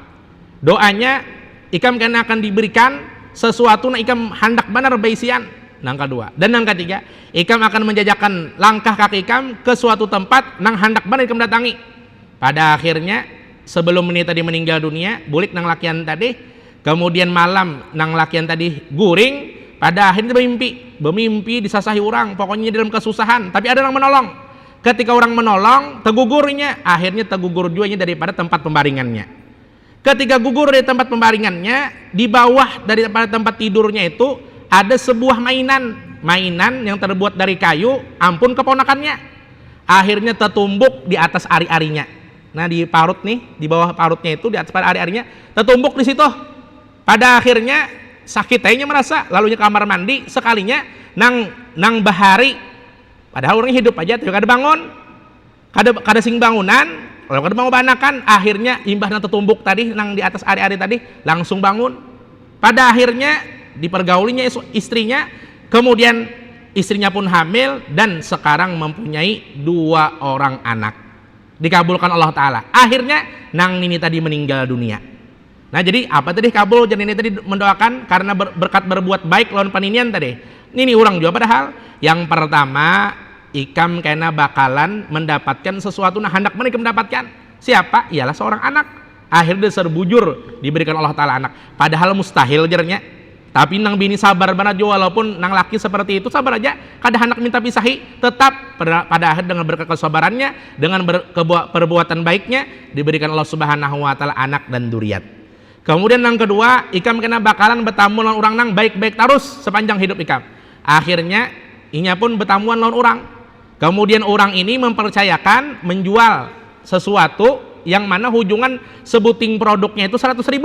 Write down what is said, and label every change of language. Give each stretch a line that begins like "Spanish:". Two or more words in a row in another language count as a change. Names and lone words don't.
Banjar: Doanya ikam kena akan diberikan sesuatu nang ikam hendak benar baisian. Nang kedua. Dan nang ketiga, ikam akan menjajakan langkah kaki ikam ke suatu tempat nang hendak benar ikam datangi. Pada akhirnya sebelum ini tadi meninggal dunia, bulik nang lakian tadi, kemudian malam nang lakian tadi guring,
Indonesian: pada akhirnya bermimpi disasahi orang, pokoknya dalam kesusahan, tapi ada yang menolong.
Banjar: Ketika orang menolong, tegugurnya, akhirnya tegugur juanya daripada tempat pembaringannya.
Indonesian: Ketika gugur dari tempat pembaringannya, di bawah daripada tempat tidurnya itu ada sebuah mainan yang terbuat dari kayu, ampun keponakannya. Akhirnya tertumbuk di atas ari-arinya. Nah, di parut nih, di bawah parutnya itu, di atas ari-arinya, tertumbuk di situ.
Banjar: Pada akhirnya sakit aja merasa, lalunya kamar mandi, sekalinya nang bahari, padahal orangnya hidup aja, tapi kada bangun, kada sing bangunan, kalau kada mau banakan akhirnya imbah nang tetumbuk tadi nang di atas ari-ari tadi langsung bangun.
Indonesian: Pada akhirnya dipergaulinya istrinya, kemudian istrinya pun hamil dan sekarang mempunyai 2 orang anak. Dikabulkan Allah Ta'ala.
Banjar: Akhirnya nang nini tadi meninggal dunia. Nah jadi apa tadi kabul? Jadi ini tadi mendoakan karena berkat berbuat baik lawan paninian tadi. Ini orang juga padahal yang pertama ikam kena bakalan mendapatkan sesuatu nah hendak mereka mendapatkan.
Indonesian: Siapa? Ialah seorang anak.
Banjar: Akhirnya serbujur diberikan Allah Ta'ala anak. Padahal mustahil jarnya. Tapi nang bini sabar banget juga, walaupun nang laki seperti itu sabar aja. Kada hendak minta pisahi,
Indonesian: tetap pada akhir dengan berkat kesabarannya, dengan perbuatan baiknya diberikan Allah
Arabic: Subhanahu wa Ta'ala
Indonesian: anak dan duriat.
Banjar: Kemudian yang kedua, ikam kena bakalan bertamu lawan orang nang baik-baik terus sepanjang hidup ikam. Akhirnya inya pun bertamuan lawan orang. Kemudian orang ini mempercayakan menjual sesuatu yang mana hujungan sebuting produknya itu 100.000.